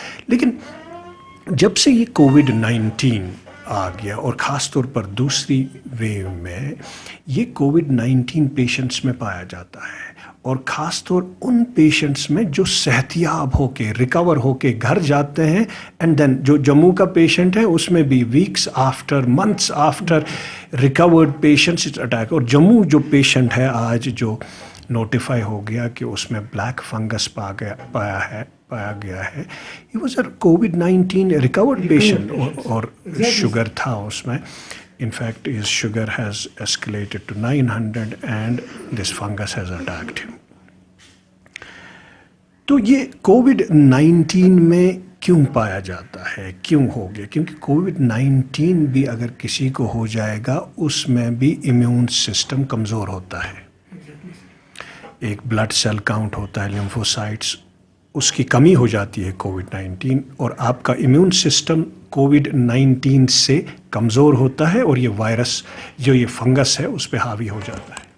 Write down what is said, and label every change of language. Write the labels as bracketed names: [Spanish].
[Hindi] लेकिन जब से ये कोविड-19 आ गया और ख़ास तौर पर दूसरी वेव में ये कोविड-19 पेशेंट्स में पाया जाता है, और ख़ास तौर उन पेशेंट्स में जो सेहतियाब होके रिकवर होके घर जाते हैं, एंड देन जो जम्मू का पेशेंट है उसमें भी [English] Weeks after, months after recovered patients it attack. [Hindi] और जम्मू जो पेशेंट है आज जो नोटिफाई हो गया कि उसमें ब्लैक फंगस पाया गया है, [English] he was a covid recovered patient, [Hindi] और शुगर था उसमें। [English] In fact, his sugar has escalated to 900 and this fungus has attacked him. [Hindi] तो ये कोविड-19 में क्यों पाया जाता है, क्यों हो गया? क्योंकि कोविड-19 भी अगर किसी को हो जाएगा उसमें भी इम्यून सिस्टम कमज़ोर होता है। एक ब्लड सेल काउंट होता है, लिम्फोसाइट्स, उसकी कमी हो जाती है कोविड-19, और आपका इम्यून सिस्टम कोविड-19 से कमज़ोर होता है और ये वायरस जो ये फंगस है उस पर हावी हो जाता है।